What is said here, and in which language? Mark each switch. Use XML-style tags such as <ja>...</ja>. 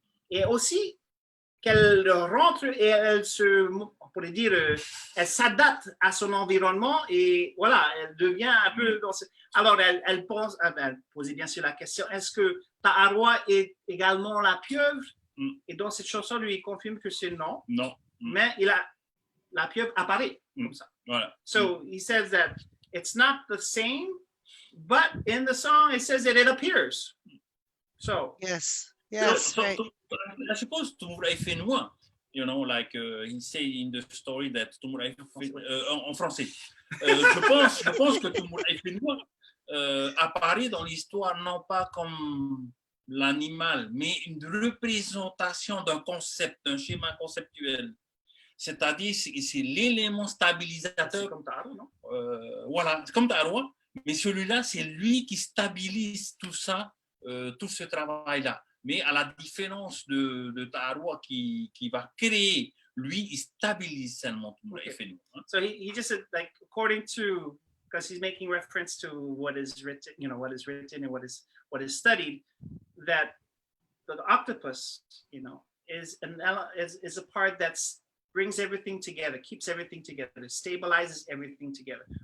<fr>Et aussi, qu'elle rentre et elle on pourrait dire, elle s'adapte à son environnement et voilà, elle devient un peu... Alors, elle posait bien sûr la question, est-ce que Taʻaroa est également la pieuvre? Et donc, cette chanson lui confirme que c'est non. Non. Mais la pieuvre apparaît comme ça. Voilà.</fr> <en>So, he says that it's not the same, but in the song, it says that it appears. So, Yes, so, right. I suppose Tuamotu, you know, like he said in the story that Tuamotu,</en> <fr>en français. Je pense que Tuamotu apparaît dans l'histoire non pas comme l'animal, mais une représentation d'un concept, d'un schéma conceptuel. C'est-à-dire, c'est l'élément stabilisateur. c'est comme Taʻaroa, non? Voilà, c'est comme Taʻaroa, mais celui-là, c'est lui qui stabilise tout ça, tout ce travail-là. Mais à la différence de Taʻaroa qui va créer, lui, il stabilise seulement tout le FNU.</fr> <en>So he just said, like, according to, because he's making reference to what is written, you know, what is written and what is studied, that the octopus, you know, is a part that's brings everything together, keeps everything together, stabilizes everything together.</en>